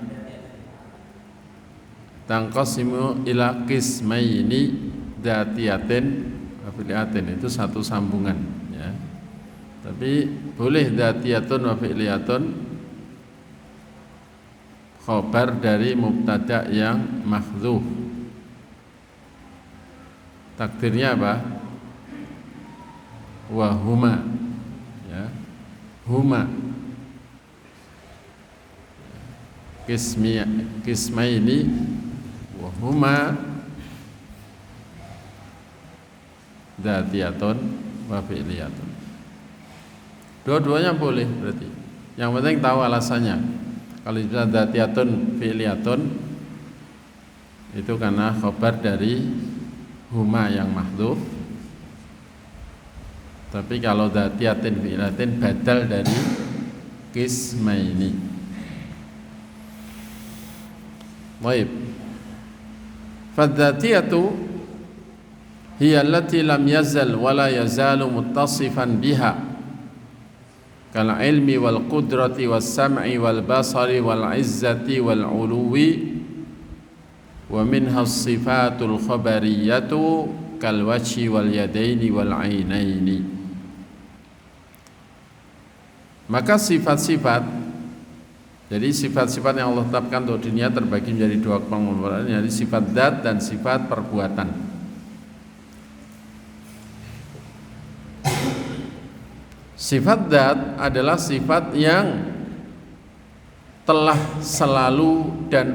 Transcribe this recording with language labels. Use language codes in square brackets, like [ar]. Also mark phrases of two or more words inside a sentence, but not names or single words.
[ar] تنقسم إلى قسمين ذاتيةٍ وفعليةٍ, [id] itu satu sambungan ya. Tapi boleh [ar] ذاتيةٌ وفعليةٌ [id] khabar dari mubtada' yang mahdzuf. Takdirnya apa? [ar] وهما ya. هما قسمين وهما ذاتيةٌ وفعليةٌ. [id] Dua-duanya boleh berarti. Yang penting tahu alasannya. Kalau sudah [ar] ذاتيةٌ فعليةٌ [id] itu karena khabar dari huma yang mahdzuf. Tapi kalau [ar] ذاتيةٍ فعليةٍ [id] badal dari qismaini. Baik. [ar] فالذاتية هي التي لم يزل ولا يزال متصفا بها كالعلم والقدرة والسمع والبصر والعزة والعلو ومنها الصفات الخبرية كالوجه واليدين والعينين. [id] Maka sifat-sifat, jadi sifat-sifat yang Allah tetapkan untuk dunia terbagi menjadi dua pengelompokan, yaitu sifat dzat dan sifat perbuatan. Sifat dzat adalah sifat yang telah selalu dan